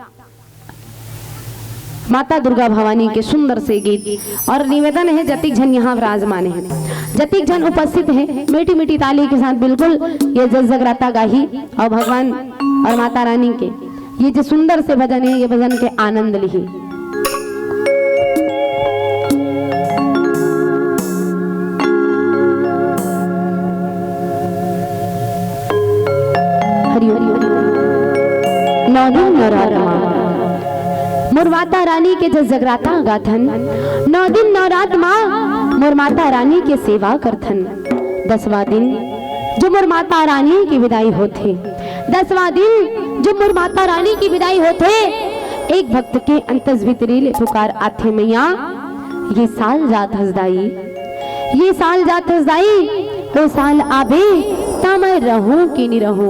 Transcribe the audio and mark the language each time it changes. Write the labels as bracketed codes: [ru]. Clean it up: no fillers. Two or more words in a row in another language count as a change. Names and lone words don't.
[hne] माता दुर्गा भवानी के सुंदर से गीत और निवेदन है जतिक जन यहाँ विराजमान है, जतिक जन उपस्थित है, मीठी मीठी ताली के साथ बिल्कुल ये जस जगराता गाही और भगवान और माता रानी के ये जो सुंदर से भजन है ये भजन के आनंद ली। मोर माता रानी के जस जगराता गाथन, 9 दिन 9 रात माँ मोर माता रानी के सेवा करथन। 10वां दिन जो मोर माता रानी की विदाई होथे, 10वां दिन जो मोर माता रानी की विदाई होथे, एक भक्त के अंतस भीतरी ले पुकार आथे मैया ये साल जात हसदाई, ये साल जात हसदाई वो साल आबे ता मैं रहूं कि नहीं रहूं।